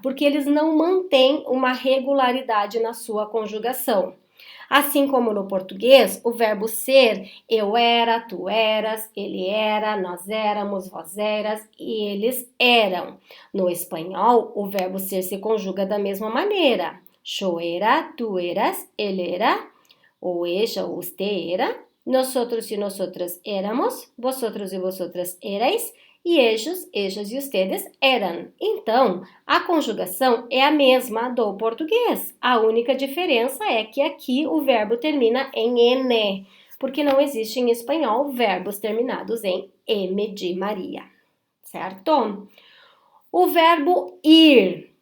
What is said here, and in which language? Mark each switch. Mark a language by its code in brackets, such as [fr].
[pt] Porque eles não mantêm uma regularidade na sua conjugação. Assim como no português, o verbo ser, eu era, tu eras, ele era, nós éramos, vós eras e eles eram. No espanhol, o verbo ser se conjuga da mesma maneira. [es] Yo era, tú eras, él era, o ella o usted era, nosotros y nosotras éramos, vosotros y vosotras erais, e ellos, ellas e ustedes eram. [pt] Então, a conjugação é a mesma do português. A única diferença é que aqui o verbo termina em ene, porque não existe em espanhol verbos terminados em M de Maria, certo? O verbo ir.